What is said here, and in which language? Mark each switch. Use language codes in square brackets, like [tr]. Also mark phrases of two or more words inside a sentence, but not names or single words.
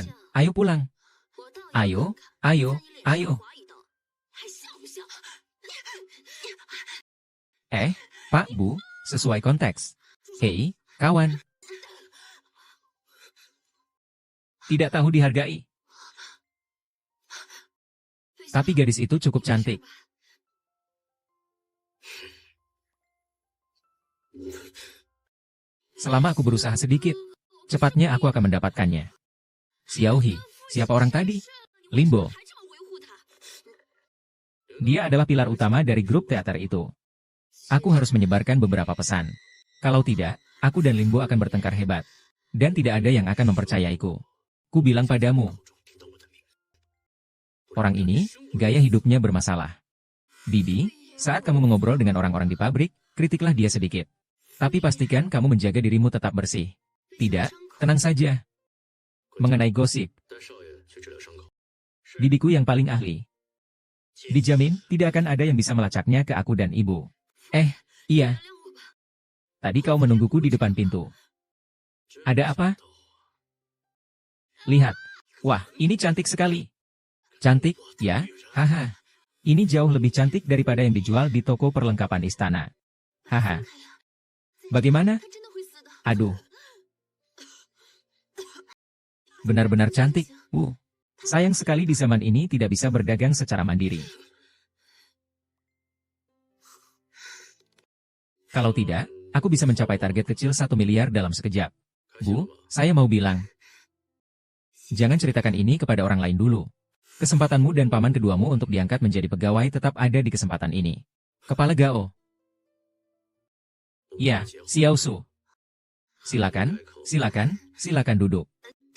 [id] Ayo pulang. [zh] 我倒要 [id] Ayo, [zh] 看看 [id] ayo, [zh] 在你脸上 [id] ayo. [zh] 划一刀，还像不像？ [id] Pak Bu, sesuai konteks. Hei, kawan. Tidak tahu dihargai. Tapi gadis itu cukup cantik. Selama aku berusaha sedikit, cepatnya aku akan mendapatkannya. Xiao Hi, siapa orang tadi? Limbo. [zh] 还这么维护他？ [id] Dia adalah pilar utama dari grup teater itu. Aku harus menyebarkan beberapa pesan. Kalau tidak, aku dan Limbo akan bertengkar hebat. Dan tidak ada yang akan mempercayaiku. Ku bilang padamu, [zh] 听到我的名字， [id] orang ini, gaya hidupnya bermasalah. Bibi, saat kamu mengobrol dengan orang-orang di pabrik, kritiklah dia sedikit. Tapi pastikan kamu menjaga dirimu tetap bersih. Tidak, tenang saja. Mengenai gosip, [zh] 带少爷去治疗伤口。 [id] bibiku yang paling ahli. Dijamin, tidak akan ada yang bisa melacaknya ke aku dan ibu. Iya, [zh] 原谅我吧， [id] tadi kau menungguku di depan pintu. Ada apa? Lihat. Wah, ini cantik sekali. Cantik, ya? Haha. Ini jauh lebih cantik daripada yang dijual di toko perlengkapan istana. Haha. [zh] 开呀， [id] Bagaimana? [zh] 他真的会死的。 [id] Aduh. Benar-benar cantik. Sayang sekali di zaman ini tidak bisa berdagang secara mandiri. Kalau tidak, aku bisa mencapai target kecil 1 miliar dalam sekejap. [zh] 开心了 [id] Bu, [zh] 吗？ [id] saya mau bilang. Jangan ceritakan ini kepada orang lain dulu. Kesempatanmu dan paman keduamu untuk diangkat menjadi pegawai tetap ada di kesempatan ini. Kepala Gao. Ya, Xiao Su. Silakan, silakan, silakan duduk.